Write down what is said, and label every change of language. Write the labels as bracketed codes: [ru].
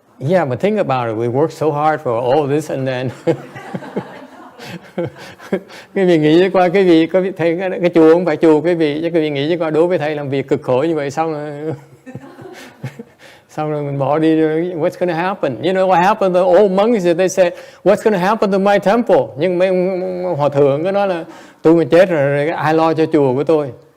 [en] Yeah, but think about it. We work so hard for all this and then [vi] cái vị nghĩ qua cái vị có thầy cái chùa không phải chùa, cái vị nghĩ qua đối với thầy làm việc cực khổ như vậy xong rồi mình bỏ đi. [en] What's going to happen? You know what happened to the old monks? They said, what's going to happen to my temple? [vi] Nhưng mấy hòa thượng có nói là tôi mà chết rồi ai lo cho chùa của tôi?